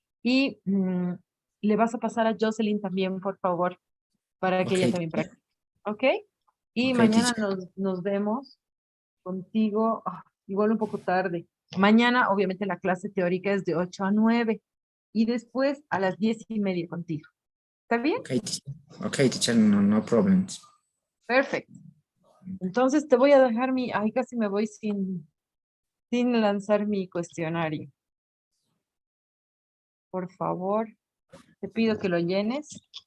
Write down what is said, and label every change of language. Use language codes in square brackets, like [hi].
[es] Y le vas a pasar a Jocelyn también, por favor, para que ella también practique. ¿Ok? Y mañana nos vemos contigo, igual un poco tarde. Mañana, obviamente, la clase teórica es de 8 a 9 y después a las 10:30 contigo. ¿Está bien? [en] Okay, teacher, no problems. [es] Perfecto. Entonces te voy a dejar casi me voy sin lanzar mi cuestionario. Por favor, te pido que lo llenes.